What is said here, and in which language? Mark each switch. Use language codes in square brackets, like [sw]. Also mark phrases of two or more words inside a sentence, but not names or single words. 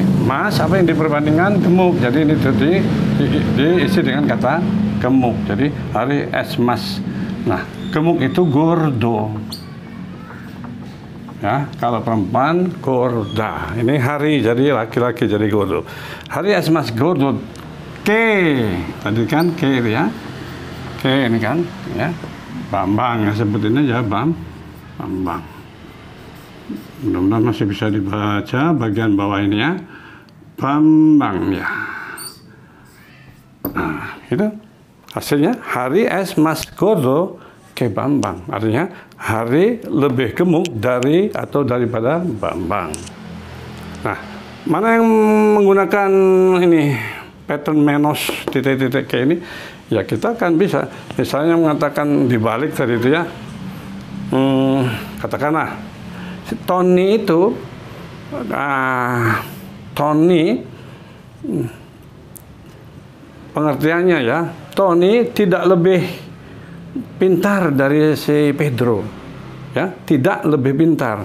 [id] Mas apa yang diperbandingkan gemuk. Jadi ini diisi dengan kata gemuk. Jadi Hari [es] es mas. [id] Nah, gemuk itu gordo. Ya, kalau perempuan gorda. Ini Hari jadi laki-laki jadi gordo. [es] Hari es mas gordo. [id] K. Tadi kan K ya. K ini kan ya. Bambang ya sebutinnya ya Bambang. Mudah-mudahan masih bisa dibaca bagian bawah ini ya. Bambang ya. Nah, itu hasilnya Hari [es] es mas gordo ke [id] Bambang. Artinya Hari lebih gemuk dari atau daripada Bambang. Nah, mana yang menggunakan ini pattern menos titik-titik kayak ini? Ya kita kan bisa. Misalnya mengatakan dibalik tadi itu ya. Katakanlah Tony itu Tony pengertiannya ya, Tony tidak lebih pintar dari si Pedro ya, tidak lebih pintar.